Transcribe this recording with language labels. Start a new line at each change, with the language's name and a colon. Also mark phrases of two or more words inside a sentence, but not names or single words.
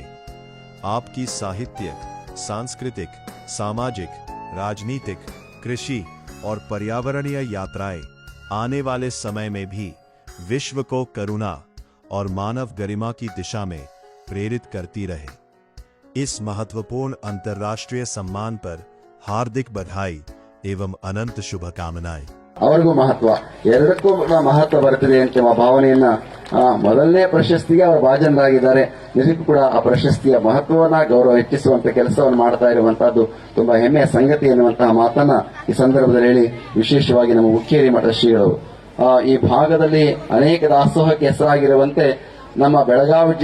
Hindi: आपकी साहित्यिक, सांस्कृतिक, सामाजिक, राजनीतिक, कृषि और पर्यावरणीय यात्राएं आने वाले समय में भी विश्व को करुणा और मानव गरिमा की दिशा में प्रेरित करती रहे। इस महत्वपूर्ण अंतर्राष्ट्रीय सम्मान पर हार्दिक बधाई एवं अनंत शुभकामनाएं।
Kannada: ಅವರಿಗೂ ಮಹತ್ವ, ಎರಡಕ್ಕೂ ಮಹತ್ವ ಬರುತ್ತದೆ ಅಂತ ಭಾವನೆಯನ್ನ ಮೊದಲನೇ ಪ್ರಶಸ್ತಿಗೆ ಅವರು ಭಾಜನರಾಗಿದ್ದಾರೆ. ನಿಜಕ್ಕೂ ಕೂಡ ಆ ಪ್ರಶಸ್ತಿಯ ಮಹತ್ವವನ್ನ ಗೌರವ ಹೆಚ್ಚಿಸುವಂತ ಕೆಲಸವನ್ನು ಮಾಡ್ತಾ ಇರುವಂತಹದ್ದು ತುಂಬಾ ಹೆಮ್ಮೆಯ ಸಂಗತಿ ಎನ್ನುವಂತಹ ಮಾತನ್ನ ಈ ಸಂದರ್ಭದಲ್ಲಿ ಹೇಳಿ, ವಿಶೇಷವಾಗಿ ನಮ್ಮ ಹುಕ್ಕೇರಿ ಮಠ ಶ್ರೀಗಳು ಈ ಭಾಗದಲ್ಲಿ ಅನೇಕ ದಾಸೋಹಕ್ಕೆ ಹೆಸರಾಗಿರುವಂತೆ ನಮ್ಮ ಬೆಳಗಾವಿ